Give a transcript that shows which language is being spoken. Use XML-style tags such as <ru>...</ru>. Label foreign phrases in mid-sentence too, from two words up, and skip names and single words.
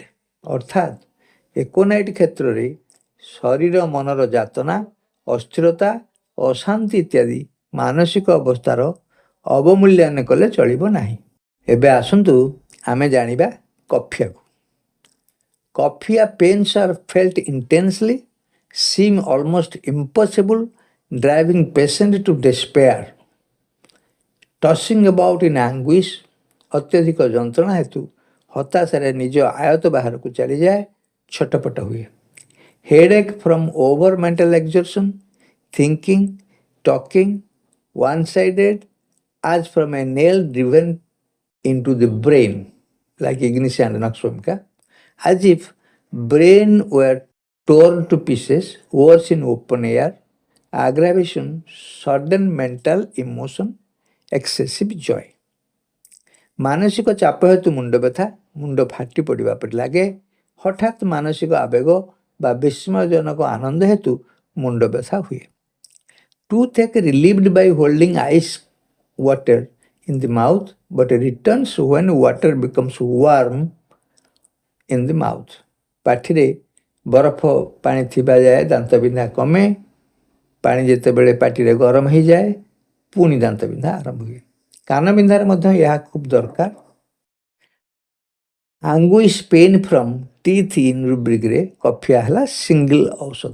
<or>ଅର୍ଥାତ୍ ଏକୋନାଇଟ୍ କ୍ଷେତ୍ରରେ ଶରୀର ମନର ଯାତନା, ଅସ୍ଥିରତା, ଅଶାନ୍ତି ଇତ୍ୟାଦି ମାନସିକ ଅବସ୍ଥାର ଅବମୂଲ୍ୟାୟନ କଲେ ଚଳିବ ନାହିଁ। ଏବେ ଆସନ୍ତୁ ଆମେ ଜାଣିବା କଫିଆକୁ।</or> <en>Coffea pains are felt intensely, seem almost impossible, driving patient to despair, tossing about in anguish।</en> <or>ଅତ୍ୟଧିକ ଯନ୍ତ୍ରଣା ହେତୁ ହତାଶାରେ ନିଜ ଆୟତ ବାହାରକୁ ଚାଲିଯାଏ, ଛଟପଟ ହୁଏ।</or> <en>Headache from over mental exertion, thinking, talking, one sided as from a nail driven into the brain, like Ignis and Naxwamka, as if brain were torn to pieces, worse in open air, aggravation, sudden mental emotion, excessive joy।</en> <or>ମାନସିକ ଚାପ ହେତୁ ମୁଣ୍ଡ ବ୍ୟଥା, ମୁଣ୍ଡ ଫାଟି ପଡ଼ିବା ପରି ଲାଗେ। ହଠାତ୍ ମାନସିକ ଆବେଗ ବା ବିସ୍ମୟଜନକ ଆନନ୍ଦ ହେତୁ ମୁଣ୍ଡ ବ୍ୟଥା ହୁଏ।</or> <en>Toothache relieved by holding ice water in the mouth, but returns when water becomes warm in the mouth।</en> <or>ପାଟିରେ ବରଫ ପାଣି ଥିବା ଯାଏ ଦାନ୍ତ ବିନ୍ଧା କମେ, ପାଣି ଯେତେବେଳେ ପାଟିରେ ଗରମ ହୋଇଯାଏ ପୁଣି ଦାନ୍ତ ବିନ୍ଧା ଆରମ୍ଭ ହୁଏ। କାନ ବିନ୍ଧାରେ ମଧ୍ୟ ଏହା ଖୁବ୍ ଦରକାର।</or> <en>Anguish pain from teeth in rubric</en> <or>କଫିଆ ହେଲା ସିଙ୍ଗଲ ଔଷଧ।</or>